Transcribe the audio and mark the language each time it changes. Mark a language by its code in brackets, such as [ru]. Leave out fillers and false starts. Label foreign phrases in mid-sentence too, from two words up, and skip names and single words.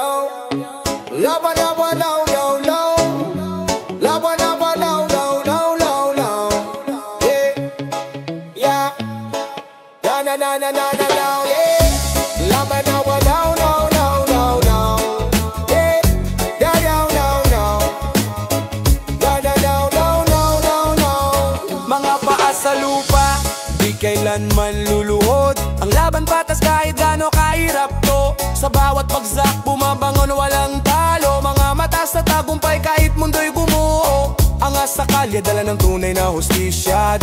[en] Lava, lava, low, low, low. Lava, lava, low, low, low, low, low. Yeah, yeah. Na, na, na, na, na, na, na, yeah. Lava, lava, low, low, low, low, low. Yeah, yeah, yeah, no, no. Yeah, yeah, no, no, no, no, no. [tl] Mga paa sa lupa, di kailanman luluhod. Ang laban patas kahit gaano kahirap to. Sa bawat bagsak bumabangon walang talo. Mga mata sa tagumpay kahit mundo'y gumuho. Angas sa kalye dala ng tunay na hustisya.